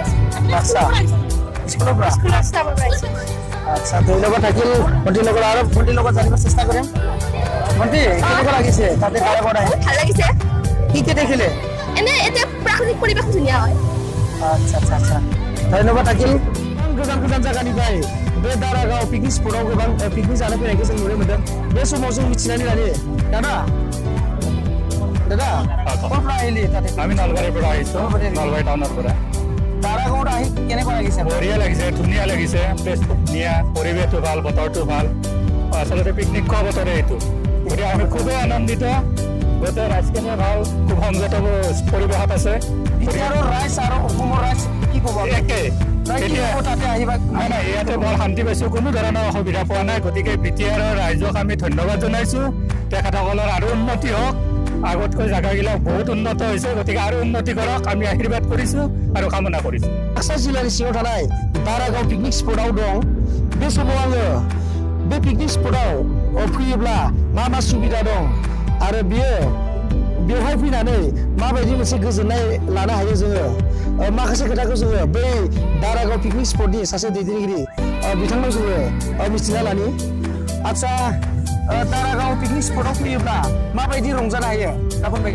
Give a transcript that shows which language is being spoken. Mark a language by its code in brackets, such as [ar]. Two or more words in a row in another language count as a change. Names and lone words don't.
[as] বাক্সা স্কুলৰ পৰা স্কুলত চাব পাৰিছো আচ্ছা ধন্যবাদ থাকিল ভণ্টিৰ লগত আৰু ভণ্টিৰ লগত জানিব চেষ্টা কৰিম ভণ্টি কেনেকুৱা লাগিছে তাতে দাৰাগাঁৱত আহি ভাল লাগিছে কি দেখিলে এনে এতিয়া প্ৰাকৃতিক পৰিৱেশ ধুনীয়া হয় আচ্ছা ধন্যবাদ থাকিল [brx] गोजान जायगानिफ्राय बे दारागाव [en] picnic spot [brx] गोबां पिकनिक जानो फैनायखौ जों नुनो मोनदों बे समाव जों मिथिनानै लायो दादा [as] ক'ৰপৰা আহিলি তাতে আমি নলবাৰীৰ পৰা আহিছোঁ নলবাৰী টাউনৰ পৰা দাৰাগাঁৱত আহি কেনেকুৱা লাগিছে বঢ়িয়া লাগিছে ধুনীয়া লাগিছে প্লেচটো ধুনীয়া পৰিৱেশটো ভাল বতৰটো ভাল আচলতে পিকনিক খোৱা বতৰে এইটো গতিকে আমি খুবেই আনন্দিত গোটেই ৰাইজখিনিয়ে ভাল খুব সংযত পৰিৱেশত আছে বিহাৰৰ ৰাইজ আৰু অসমৰ ৰাইজ কি ক'ব একে তাতে আহিবা নাই ইয়াতে বৰ শান্তি পাইছোঁ কোনো ধৰণৰ অসুবিধা পোৱা নাই গতিকে বিটিআৰৰ ৰাইজক আমি ধন্যবাদ জনাইছোঁ তেখেতসকলৰ আৰু উন্নতি হওক আগতকৈ জাগাবিলাক বহুত উন্নত হৈছে গতিকে আৰু উন্নতি কৰক আমি আশীৰ্বাদ কৰিছোঁ আৰু কামনা কৰিছোঁ [brx] बाक्सा जिल्लानि सिङाव थानाय दारागाव [en] picnic spot [brx] दं बे समाव आङो बे [en] picnic spot [brx] फैयोब्ला मा सुबिदा दं आरो बेवहाय फैनानै माबायदि मोनसे गोजोननाय लानो हायो जोङो माखासे खोथाखौ जोङो बै दारागाव [en] picnic spot [brx] सासे दैदेनगिरि बिथांनाव जोङो मिथिना लानि आदसा दारागाव [en] picnic spot [brx] फैयोब्ला माबायदि रंजानो हायो दा फोरमायगोन